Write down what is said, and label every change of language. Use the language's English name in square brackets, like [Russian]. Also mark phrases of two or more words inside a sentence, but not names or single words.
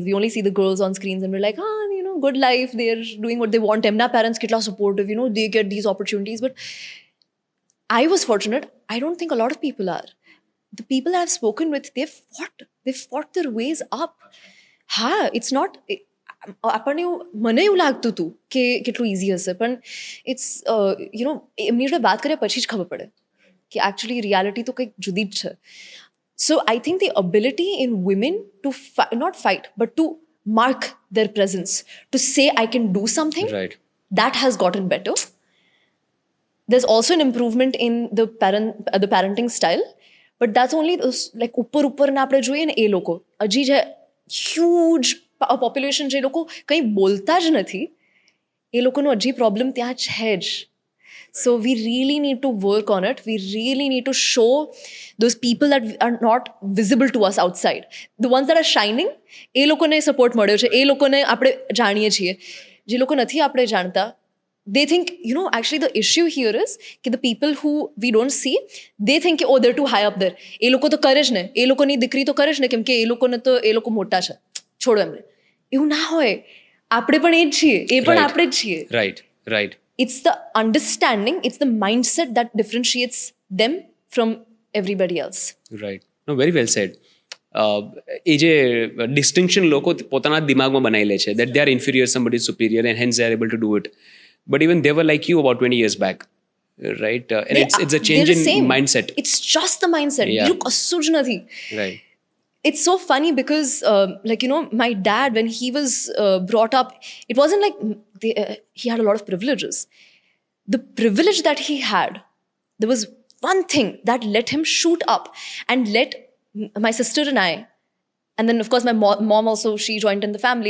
[English] We only see the girls on screens and we're like, good life, they're doing what they want. Emna parents kitla supportive, they get these opportunities. But I was fortunate. I don't think a lot of people are. The people I've spoken with, they've fought their ways up. It's not, [Gujarati] આપણને મને એવું લાગતું હતું કે કેટલું ઇઝી હશે, પણ ઇટ્સ એમની જોડે વાત કર્યા પછી જ ખબર પડે કે [English] actually reality [Gujarati] તો કંઈક જુદી જ છે. [English] So I think the ability in women to not fight, but to mark their presence, to say I can do something, right, that has gotten better. There's also an improvement in the parenting style, but that's only like [Gujarati] ઉપર ના આપણે જોઈએ ને એ લોકો હજી જે [English] huge population [Gujarati] જે લોકો કંઈ બોલતા જ નથી, એ લોકોનો હજી પ્રોબ્લેમ ત્યાં છે જ. [English] So we really need to work on it. We really need to show those people that are not visible to us outside. The ones that are shining, [Gujarati] એ લોકોને સપોર્ટ મળ્યો છે, એ લોકોને આપણે જાણીએ છીએ. જે લોકો નથી આપણે જાણતા, [English] they think, actually the issue here is that the people who we don't see, they think, oh, they're too high up there. [Gujarati] એ લોકો તો કરે જ ને, એ લોકોની દીકરી તો કરે જ ને, કેમ કે એ લોકો મોટા છે, છોડો એમને. એવું ના હોય, આપણે પણ એ જ છીએ, એ પણ આપણે જ છીએ. [English] Right. It's the understanding, it's the mindset that differentiates them from everybody else. Right. No, very well said. [Gujarati] એ જે ડિસ્ટિંક્શન લોકો પોતાના દિમાગમાં બનાવી લે છે, [English] that they are inferior, somebody is superior, and hence they are able to do it. But even they were like you about 20 years back, right? And it's a change in mindset. It's just the mindset. Yeah. [Gujarati] કશું જ નથી. [English] Right. It's so funny because, my dad, when he was brought up, it wasn't like he had a lot of privileges. The privilege that he had, there was one thing that let him shoot up and let my sister and I And then, of course, my mom also, she joined in the family.